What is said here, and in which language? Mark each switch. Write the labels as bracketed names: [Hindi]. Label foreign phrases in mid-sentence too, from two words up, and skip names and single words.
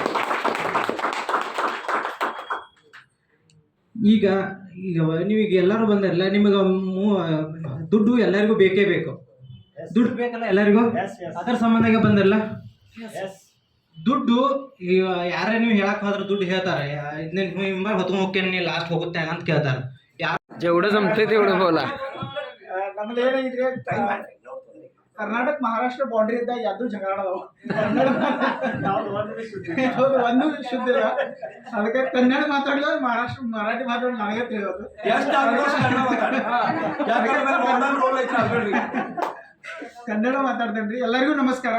[Kannada] ಈಗ ನೀವೀಗ ಎಲ್ಲರೂ ಬಂದಿರಲ್ಲ, ನಿಮಗೆ ದುಡ್ಡು ಎಲ್ಲರಿಗೂ ಬೇಕೇ ಬೇಕು. ದುಡ್ಡು ಬೇಕಲ್ಲ ಎಲ್ಲರಿಗೂ, ಅದರ ಸಂಬಂಧ ಬಂದಿರಲ್ಲ. ದುಡ್ಡು ಈಗ ಯಾರೇ ನೀವು ಹೇಳಕ್ಕೆ ಹೋದ್ರೆ ದುಡ್ಡು ಹೇಳ್ತಾರೆ, ಇದನ್ನ ಹೊತ್ಕೊಂಡು ಹೋಗ್ತೇನೆ ಲಾಸ್ಟ್ ಹೋಗುತ್ತೆ ಅಂತ ಕೇಳ್ತಾರೆ. [Marathi] जेवढं जमते तेवढं बोला. [Kannada] ನಮ್ದು ಏನಾಗಿದ್ರೆ ಕರ್ನಾಟಕ ಮಹಾರಾಷ್ಟ್ರ ಬಾರ್ಡರ್ ಇದ್ದಾಗ ಯಾವ್ದು ಜಗಳ ಒಂದು ಶುದ್ಧ ಇಲ್ಲ. ಅದಕ್ಕೆ ಕನ್ನಡ ಮಾತಾಡಲ್ಲ, ಮರಾಠಿ ಮಾತಾಡೋದು ನನಗೆ ತಿಳಿಯೋದು. ಕನ್ನಡ ಮಾತಾಡ್ತೇನೆ. ಎಲ್ಲರಿಗೂ ನಮಸ್ಕಾರ.